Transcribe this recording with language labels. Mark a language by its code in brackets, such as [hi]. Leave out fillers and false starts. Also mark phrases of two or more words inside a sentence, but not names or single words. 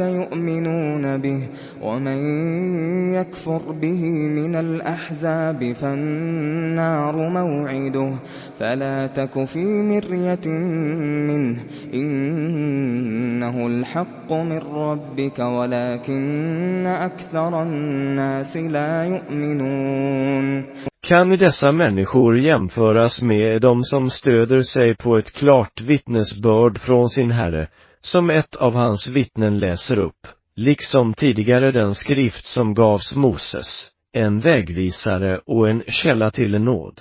[ar] يؤمنون به ومن يكفر به من الأحزاب فالنار موعده فلا تك في مرية منه إنه الحق من ربك ولكن أكثر الناس لا يؤمنون. [sv] Kan dessa människor jämföras med de som stöder sig på ett klart vittnesbörd från sin Herre, som ett av hans vittnen läser upp, liksom tidigare den skrift som gavs Moses, en vägvisare och en källa till nåd?